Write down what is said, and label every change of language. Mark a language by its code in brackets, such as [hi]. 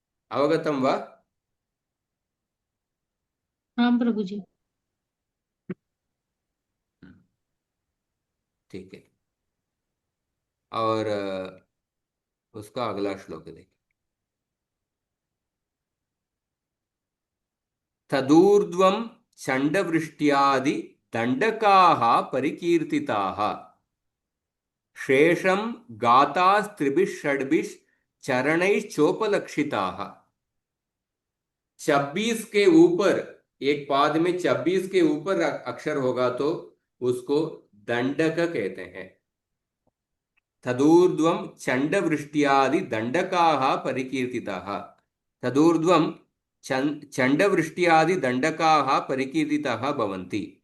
[sa] अवगतम वा? [hi] हाँ प्रभु जी। ठीक है। और उसका अगला श्लोक देखिए। [sa] तदूर्ध्वं चण्डवृष्ट्यादि दण्डकाः परिकीर्तिताः शेषं गातास्त्रिभिः षड्भिः चरणैश्चोपलक्षिताः। [hi] 26 के ऊपर, एक पाद में 26 के ऊपर अक्षर होगा तो उसको दंडक कहते हैं। [sa] तदूर्ध्वं चण्डवृष्ट्यादि दण्डकाः परिकीर्तिताः। तदूर्ध्वं चण्डवृष्ट्यादि दण्डकाः परिकीर्तिताः भवन्ति।